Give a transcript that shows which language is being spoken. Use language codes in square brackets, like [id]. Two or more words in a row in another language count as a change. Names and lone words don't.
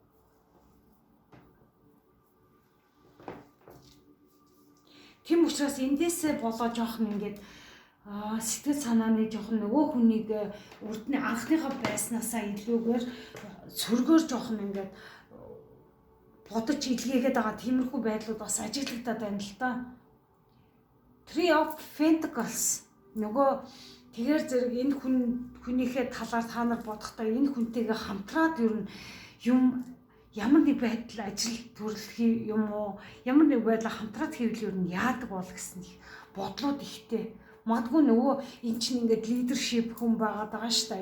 [mn] Тийм учраас эндээсээ болоо жоохон ингээд сэтгэл санааны жоохон нөгөө хүнийг урдны анхныхаа байснаасаа илүүгээр сөргөөр жоохон ингээд бодож илгээгээд байгаа тиймэрхүү байдлууд бас ажиглагдаад байна л да. Three of Pentacles нөгөө тэгэхээр зэрэг энэ хүнийхээ талаар та нар бодохдоо энэ хүнтэйгээ хамтраад ер нь юм ямар нэг байдал ажил төрлөх юм уу ямар нэг байдлаар хамтраад хийвэл ер нь яадаг бол гэсэн бодлууд ихтэй. Магадгүй нөгөө эн чинь ингээд лидершип хүн байгаа шүү дээ.